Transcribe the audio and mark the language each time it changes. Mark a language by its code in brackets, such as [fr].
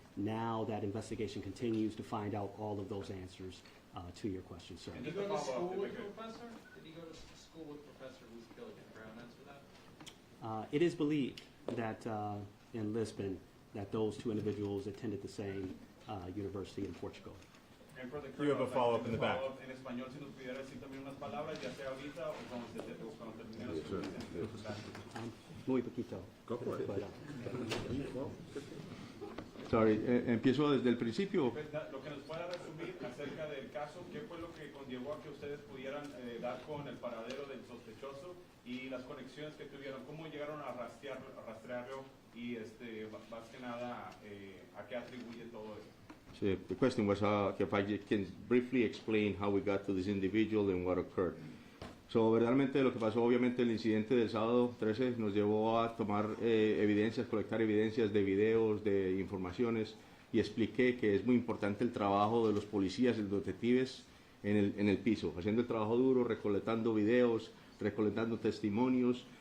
[en] Now that investigation continues to find out all of those answers to your question, sir. Did he go to school with Professor? Did he go to school with Professor who's killed at Brown? Answer that. It is believed that in Lisbon that those two individuals attended the same university in Portugal. And for the You have a colonel, follow-up in the back. [es] follow-up en español, si nos pudiera decir también unas palabras, ya sea ahorita o cuando terminemos [en] Yes, sir. [es] Muy poquito. [en] Go for it. But, [es] Sorry, empiezo desde el principio. Lo que nos pueda resumir acerca del caso, ¿qué fue lo que conllevó a que ustedes pudieran dar con el paradero del sospechoso y las conexiones que tuvieron? ¿Cómo llegaron a rastrearlo y más que nada a qué atribuye todo esto? [en] So the question was if I can briefly explain how we got to this individual and what occurred. [es] So, verdaderamente lo que pasó, obviamente el incidente del sábado 13 nos llevó a tomar evidencias, colectar evidencias de videos, de informaciones, y expliqué que es muy importante el trabajo de los policías y los detectives en el piso, haciendo el trabajo duro, recolectando videos, recolectando testimonios,